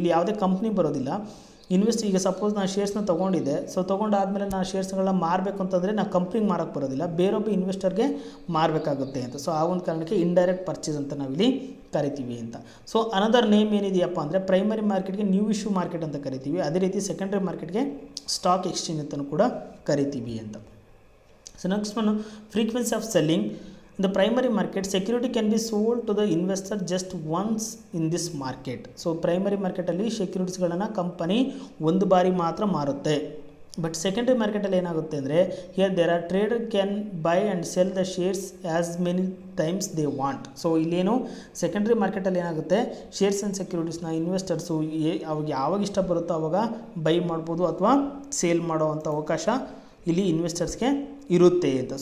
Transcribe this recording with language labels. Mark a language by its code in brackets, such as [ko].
[kn] ಇಲ್ಲಿ ಯಾವುದೇ ಕಂಪ್ನಿ ಬರೋದಿಲ್ಲ. ಈಗ ಸಪೋಸ್ ನಾನು ಶೇರ್ಸ್ನ ತೊಗೊಂಡಿದ್ದೆ, ಸೊ ತೊಗೊಂಡಾದಮೇಲೆ ನಾನು ಶೇರ್ಸ್ಗಳನ್ನ ಮಾರಬೇಕು ಅಂತಂದರೆ ನಾನು ಕಂಪ್ನಿಗೆ ಮಾರೋಕ್ಕೆ ಬರೋದಿಲ್ಲ, ಬೇರೊಬ್ಬ ಇನ್ವೆಸ್ಟರ್ಗೆ ಮಾರಬೇಕಾಗುತ್ತೆ ಅಂತ. ಸೊ ಆ ಒಂದು ಕಾರಣಕ್ಕೆ ಇಂಡೈರೆಕ್ಟ್ ಪರ್ಚೇಸ್ ಅಂತ ನಾವಿಲ್ಲಿ ಕರಿತೀವಿ ಅಂತ. ಸೊ ಅನದರ್ ನೇಮ್ ಏನಿದೆಯಪ್ಪ ಅಂದರೆ ಪ್ರೈಮರಿ ಮಾರ್ಕೆಟ್ಗೆ ನ್ಯೂ ಇಶ್ಯೂ ಮಾರ್ಕೆಟ್ ಅಂತ ಕರಿತೀವಿ. ಅದೇ ರೀತಿ ಸೆಕೆಂಡ್ರಿ ಮಾರ್ಕೆಟ್ಗೆ ಸ್ಟಾಕ್ ಎಕ್ಸ್ಚೇಂಜ್ ಅಂತಲೂ ಕೂಡ ಕರಿತೀವಿ ಅಂತ. [en] So next one frequency of selling. In the primary market, security can be sold to the investor just once in this market. [kn] So primary ಮಾರ್ಕೆಟಲ್ಲಿ ಸೆಕ್ಯೂರಿಟೀಸ್ಗಳನ್ನು ಕಂಪನಿ ಒಂದು ಬಾರಿ ಮಾತ್ರ ಮಾರುತ್ತೆ. [en] but [kn] ಸೆಕೆಂಡ್ರಿ ಮಾರ್ಕೆಟಲ್ಲಿ ಏನಾಗುತ್ತೆ ಅಂದರೆ [en] Here there are trader can buy and sell the shares as many times they want. [kn] So ಇಲ್ಲೇನು secondary ಮಾರ್ಕೆಟಲ್ಲಿ ಏನಾಗುತ್ತೆ, ಶೇರ್ಸ್ ಆ್ಯಂಡ್ ಸೆಕ್ಯೂರಿಟೀಸ್ನ ಇನ್ವೆಸ್ಟರ್ಸು ಅವಾಗ ಯಾವಾಗ ಇಷ್ಟ ಬರುತ್ತೋ ಆವಾಗ ಬೈ ಮಾಡ್ಬೋದು ಅಥವಾ ಸೇಲ್ ಮಾಡೋ ಅಂಥ ಅವಕಾಶ ಇಲ್ಲಿ ಇನ್ವೆಸ್ಟರ್ಸ್ಗೆ ಇರುತ್ತೆ ಅಂತ.